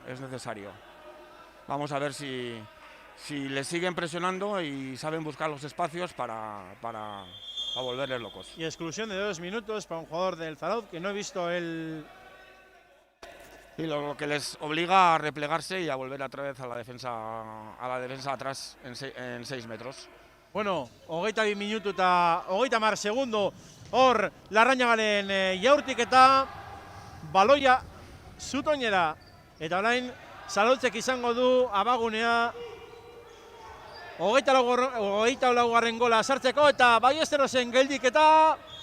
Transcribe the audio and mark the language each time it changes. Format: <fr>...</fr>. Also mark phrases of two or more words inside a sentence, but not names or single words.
<es>Vamos a ver si le siguen presionando y saben buscar los espacios para volverles locos. Y exclusión de 2 minutos para un jugador del Zarauz, que no he visto el... Y lo que les obliga a replegarse y a volver otra vez a la defensa atrás en 6 metros.</es> <eu>Bueno, hogeita 2 minutu eta hogeita mar segundo hor Larrañagaren jaurtik eta baloia zutoinera. Eta orain Zarautzek izango du abagunea hogeita laugarren gola sartzeko eta Ballesterosen geldiketa.</eu>